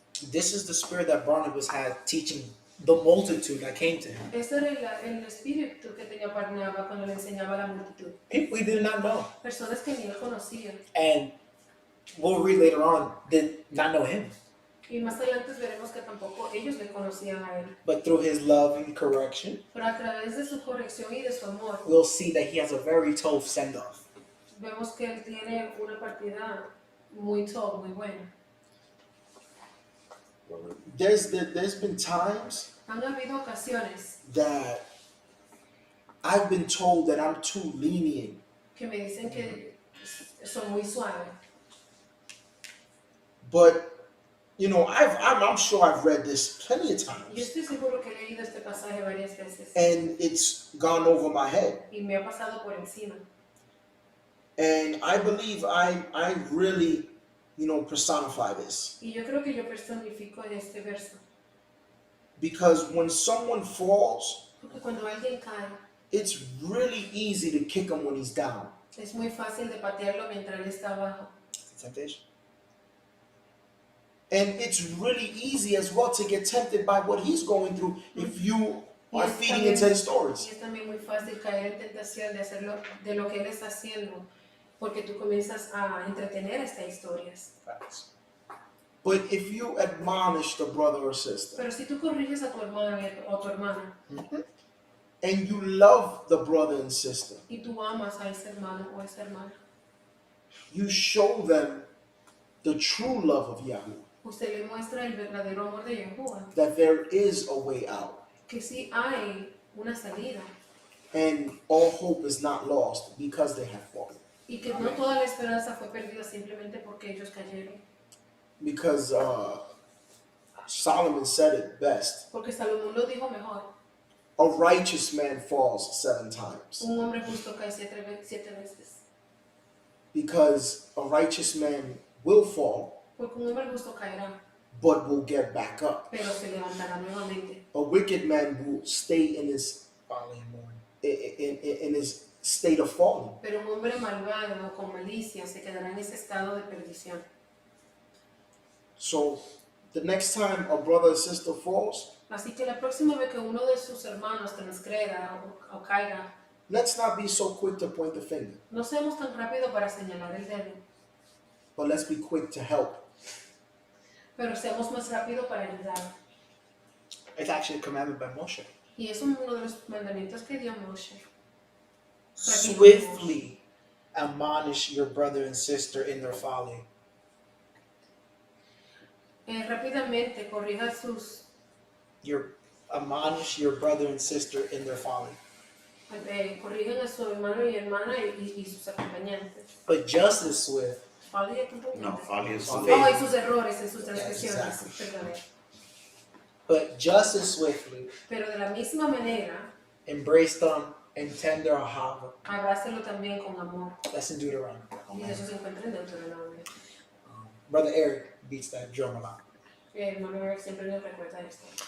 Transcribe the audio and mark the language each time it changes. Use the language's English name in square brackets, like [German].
[English] This is the spirit that Barnabas had teaching the multitude that came to him. [Spanish] Ese era el espíritu que tenía Barnabá cuando le enseñaba a la multitud. [English] People he did not know. [Spanish] Personas que ni él conocía. [English] And we'll read later on, did not know him. [Spanish] Y más adelante veremos que tampoco ellos le conocían a él. [English] But through his love and correction, [Spanish] Pero a través de su corrección y de su amor, [English] we'll see that he has a very tough send-off. [Spanish] vemos que él tiene una partida muy top, muy buena. [English] There's been times [Spanish] Han habido ocasiones [English] that I've been told that I'm too lenient. [Spanish] que me dicen que son muy suaves. [English] But you know, I'm sure I've read this plenty of [Spanish] Yo [English] times, [Spanish] estoy seguro que he leído este pasaje varias veces [English] and it's gone over my head. [Spanish] y me ha pasado por encima. [English] And I believe I really, you know, personify this. [Spanish] Y yo creo que yo personifico en este verso. [English] Because when someone falls, [Spanish] Porque cuando alguien cae, [English] it's really easy to kick him when he's down. [Spanish] es muy fácil de patearlo mientras él está abajo. [English] It's a temptation. And it's really easy as well to get tempted by what he's going through if you are feeding into his [Spanish] Y [English] stories. [Spanish] es también muy fácil caer en tentación de hacerlo, de lo que él está haciendo, porque tú comienzas a entretener estas historias. [English] Facts. But if you admonish the brother or sister, [Spanish] Pero si tú corriges a tu hermano o a tu hermana [English] and you love the brother and sister, [Spanish] y tú amas a ese hermano o a esa hermana, [English] you show them the true love of Yahweh, [Spanish] usted le muestra el verdadero amor de Yahuwah, [English] that there is a way out, [Spanish] que sí hay una salida [English] and all hope is not lost because they have fallen. [Spanish] y que no toda la esperanza fue perdida simplemente porque ellos cayeron. [English] Because Solomon said it best, [Spanish] Porque Salomón lo dijo mejor, [English] a righteous man falls 7 times. [Spanish] un hombre justo cae siete veces. [English] Because a righteous man will fall, [Spanish] Porque un hombre justo caerá, [English] but will get back up. [Spanish] pero se levantará nuevamente. [English] A wicked man will stay in his Folly and mourn. in his state of falling. [Spanish] Pero un hombre malvado o con malicia se quedará en ese estado de perdición. [English] So the next time a brother or sister falls, [Spanish] Así que la próxima vez que uno de sus hermanos transgreda o caiga, [English] let's not be so quick to point the finger, [Spanish] no seamos tan rápidos para señalar el dedo, [English] but let's be quick to help. [Spanish] pero seamos más rápidos para ayudar. [English] It's actually a commandment by Moshe. [Spanish] Y es uno de los mandamientos que dio Moshe. [English] Swiftly admonish your brother and sister in their folly. [Spanish] Rápidamente corrija [English] Admonish your brother and sister in their folly. [Spanish] corrigen a su hermano y hermana y sus acompañantes. [English] But just as swift, [Spanish] Folly de tu [English] No, folly is Folly. [Spanish] Oh, y sus errores, en sus transgresiones. [English] exactly. [Spanish] Perdón. [English] but just as swiftly, [Spanish] Pero de la misma manera, [English] embrace them in tender ahava. [Spanish] abrácelo también con amor. [English] That's in Deuteronomy. [Spanish] Y eso se encuentra en Deuteronomio. [English] Brother Eric beats that drum a lot. [Spanish] Hermano Eric siempre nos recuerda esto.